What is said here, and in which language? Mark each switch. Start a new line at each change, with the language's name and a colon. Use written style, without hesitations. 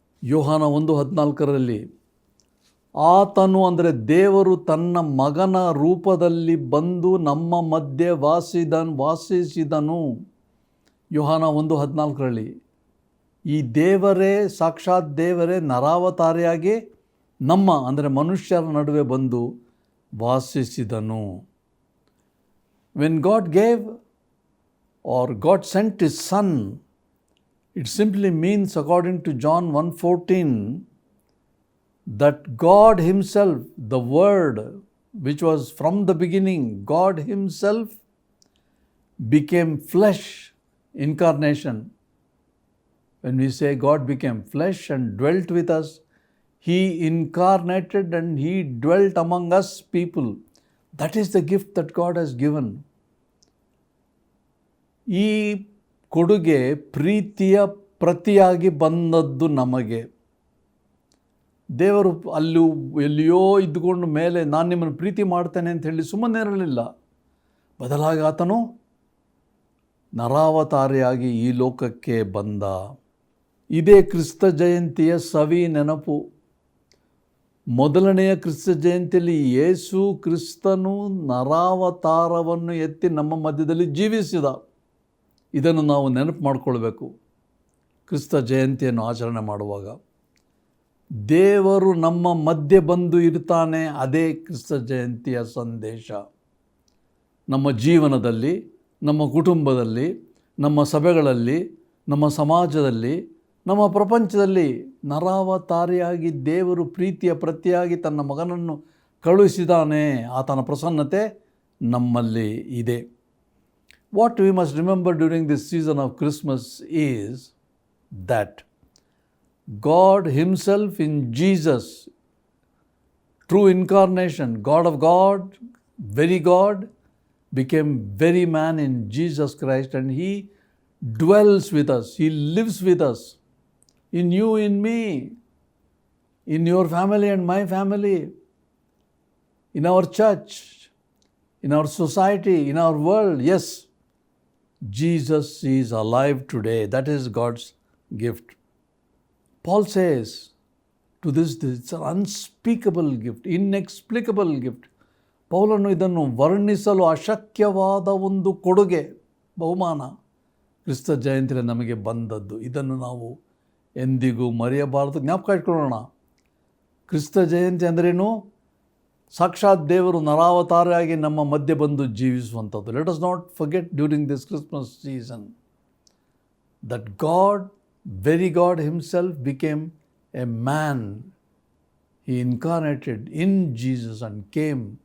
Kannada: ಯೋಹಾನ 1:14 ಆತನು ಅಂದರೆ ದೇವರು ತನ್ನ ಮಗನ ರೂಪದಲ್ಲಿ ಬಂದು ನಮ್ಮ ಮಧ್ಯೆ ವಾಸಿಸಿದನು. ಯೋಹಾನ 1:14 ಈ ದೇವರೇ, ಸಾಕ್ಷಾತ್ ದೇವರೇ ನರಾವತಾರಿಯಾಗಿ ನಮ್ಮ ಅಂದರೆ ಮನುಷ್ಯರ ನಡುವೆ ಬಂದು ವಾಸಿಸಿದನು.
English: When God gave or God sent His Son, it simply means, according to John 1:14, that God Himself, the Word, which was from the beginning, God Himself became flesh, incarnation. When we say God became flesh and dwelt with us, He incarnated and He dwelt among us people. That is the gift that God has given.
Kannada: ಈ ಕೊಡುಗೆ ಪ್ರೀತಿಯ ಪ್ರತಿಯಾಗಿ ಬಂದದ್ದು ನಮಗೆ. ದೇವರು ಎಲ್ಲಿಯೋ ಇದ್ದುಕೊಂಡು ಮೇಲೆ ನಾನು ನಿಮ್ಮನ್ನು ಪ್ರೀತಿ ಮಾಡ್ತೇನೆ ಅಂತ ಹೇಳಿ ಸುಮ್ಮನೆ ಇರಲಿಲ್ಲ. ಬದಲಾಗಿ ಆತನು ನರಾವತಾರಿಯಾಗಿ ಈ ಲೋಕಕ್ಕೆ ಬಂದ. ಇದೇ ಕ್ರಿಸ್ತ ಜಯಂತಿಯ ಸವಿ ನೆನಪು. ಮೊದಲನೆಯ ಕ್ರಿಸ್ತ ಜಯಂತಿಯಲ್ಲಿ ಯೇಸು ಕ್ರಿಸ್ತನು ನರಾವತಾರವನ್ನು ಎತ್ತಿ ನಮ್ಮ ಮಧ್ಯದಲ್ಲಿ ಜೀವಿಸಿದ. ಇದನ್ನು ನಾವು ನೆನಪು ಮಾಡಿಕೊಳ್ಬೇಕು. ಕ್ರಿಸ್ತ ಜಯಂತಿಯನ್ನು ಆಚರಣೆ ಮಾಡುವಾಗ ದೇವರು ನಮ್ಮ ಮಧ್ಯೆ ಬಂದು ಇರ್ತಾನೆ. ಅದೇ ಕ್ರಿಸ್ತ ಜಯಂತಿಯ ಸಂದೇಶ. ನಮ್ಮ ಜೀವನದಲ್ಲಿ, ನಮ್ಮ ಕುಟುಂಬದಲ್ಲಿ, ನಮ್ಮ ಸಭೆಗಳಲ್ಲಿ, ನಮ್ಮ ಸಮಾಜದಲ್ಲಿ, ನಮ್ಮ ಪ್ರಪಂಚದಲ್ಲಿ ನರಾವತಾರಿಯಾಗಿ ದೇವರು ಪ್ರೀತಿಯ ಪ್ರತಿಯಾಗಿ ತನ್ನ ಮಗನನ್ನು ಕಳುಹಿಸಿದಾನೆ. ಆತನ ಪ್ರಸನ್ನತೆ ನಮ್ಮಲ್ಲಿ ಇದೆ.
English: What we must remember during this season of Christmas is that God Himself in Jesus, true incarnation, God of God, very God, became very man in Jesus Christ, and He dwells with us. He lives with us. In you, in me, in your family and my family, in our church, in our society, in our world. Yes, Jesus is alive today. That is God's gift. Paul says to this, it's an unspeakable gift, inexplicable gift.
Kannada: ಪೌಲನು ಇದನ್ನು ವರ್ಣಿಸಲು ಅಶಕ್ಯವಾದ ಒಂದು ಕೊಡುಗೆ, ಬಹುಮಾನ ಕ್ರಿಸ್ತ ಜಯಂತಿಯಲ್ಲಿ ನಮಗೆ ಬಂದದ್ದು. ಇದನ್ನು ನಾವು ಎಂದಿಗೂ ಮರೆಯಬಾರದು. ಜ್ಞಾಪಕ ಇಟ್ಕೊಳ್ಳೋಣ. ಕ್ರಿಸ್ತ ಜಯಂತಿ ಅಂದ್ರೇನು? ಸಾಕ್ಷಾತ್ ದೇವರು ನರಾವತಾರಿಯಾಗಿ ನಮ್ಮ ಮಧ್ಯೆ ಬಂದು ಜೀವಿಸುವಂಥದ್ದು.
English: Let us not forget during this Christmas season that God, very God himself became a man. He incarnated in Jesus and came.